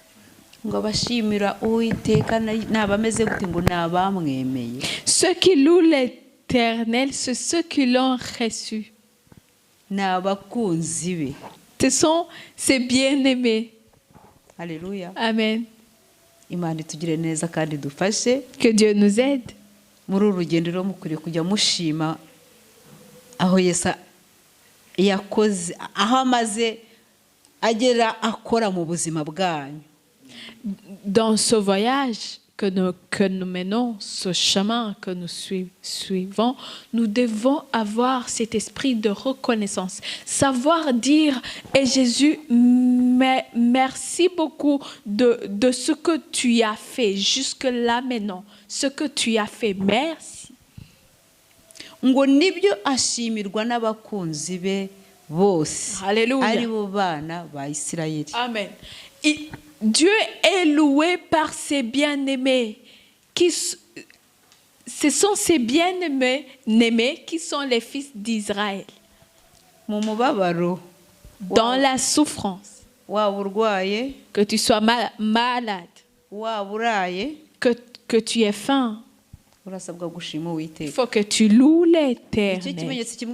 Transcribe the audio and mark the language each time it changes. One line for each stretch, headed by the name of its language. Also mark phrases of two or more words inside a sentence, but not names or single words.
French: Ceux qui louent l'Éternel, c'est ceux qui l'ont reçu. Ce sont ses bien-aimés. Alléluia. Amen. Que Dieu nous aide.
Kinyarwanda: Muri uru rugendo rero mukwiriye kujya mushima aho Yesu yakoze, aho amaze agera akora mu buzima bwanyu.
French: Dans ce voyage que nous menons, ce chemin que nous suivons, nous devons avoir cet esprit de reconnaissance, savoir dire: et Jésus, merci beaucoup de ce que tu as fait jusque-là maintenant, ce que tu as fait, merci.
Kinyarwanda: Ngo nibyo ashimirwa n'abakunzi be bose. Alléluia. Ari bo bana ba Isirayeli. Amen.
French: Dieu est loué par ses bien-aimés. Ce sont ses bien-aimés qui sont les fils d'Israël. Dans la souffrance, que tu sois malade, que tu aies faim, il faut que tu loues l'Éternel.